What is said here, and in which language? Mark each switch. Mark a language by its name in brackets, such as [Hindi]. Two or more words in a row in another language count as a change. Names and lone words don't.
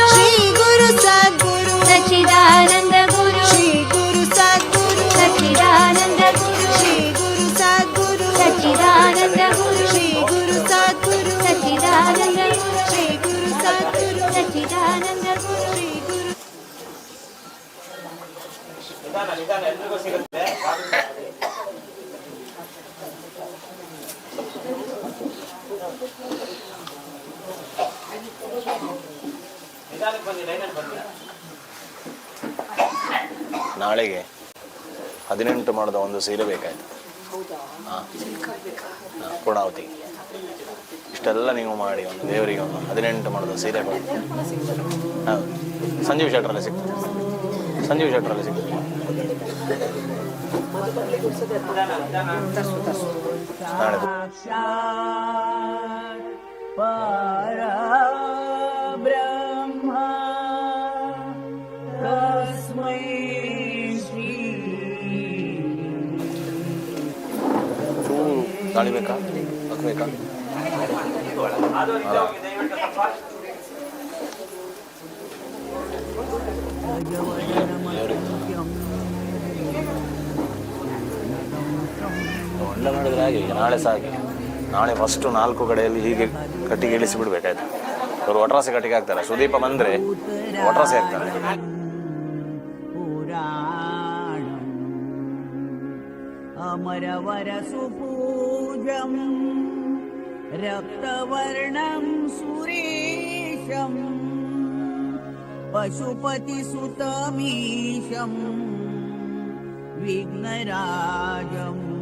[Sanskrit] श्री गुरु सद्गुरु सच्चिदानंद गुरु श्री गुरु सद्गुरु सच्चिदानंद गुरु श्री गुरु सद्गुरु सच्चिदानंद गुरु श्री गुरु सद्गुरु सच्चिदानंद गुरु श्री गुरु सद्गुरु सच्चिदानंद गुरु श्री गुरु [Kannada] ನಿಧಾನ ಎಲ್ರಿಗೂ ಸಿಗುತ್ತೆ. ನಿಧಾನಕ್ಕೆ ಬನ್ನಿ, ಲೈನಲ್ಲಿ ಬನ್ನಿ. ನಾಳೆಗೆ 18 ಮಾಡಿದ ಒಂದು ಸೀರೆ ಬೇಕಾಯ್ತು. ಹಾಂ, ಪೂರ್ಣಾವತಿ ಇಷ್ಟೆಲ್ಲ ನೀವು ಮಾಡಿ ಒಂದು ದೇವರಿಗೆ ಒಂದು 18 ಮಾಡಿದ ಸೀರೆ ಕೊಡಿ. ಹೌದು, ಸಂಜೀವ್ ಶೆಟ್ಟರಲ್ಲಿ ಸಿಗ್ತದೆ. ಸಂಜೀವ್ ಶೆಟ್ಟರಲ್ಲಿ ಸಿಗ್ತದೆ. ನಾಳೆ [Sanskrit] परब्रह्म तस्मै श्री [Kannada] ಚೂರು ಗಾಳಿ ಬೇಕಾ ಹಾಕ್ಬೇಕಾ? ಒಳ್ಳೆ ಮಾಡಿದ್ರೆ ಹಾಗೆ ಈಗ ನಾಳೆ ಸಹ ಹಾಗೆ. ನಾಳೆ ಫಸ್ಟು 4 ಕಡೆಯಲ್ಲಿ ಹೀಗೆ ಕಟ್ಟಿಗೆ ಇಳಿಸಿ ಬಿಡ್ಬೇಕಾಯ್ತು. ಅವರು ಒಟ್ರಾಸಿ ಕಟ್ಟಿಗೆ ಹಾಕ್ತಾರೆ. ಸುದೀಪ ಬಂದರೆ ಒಟ್ರಾಸಿ ಹಾಕ್ತಾರೆ. [Sanskrit] अमरवर सुपूजं रक्तवर्णं सुरेशं पशुपतिसुतमीशं विघ्नराजं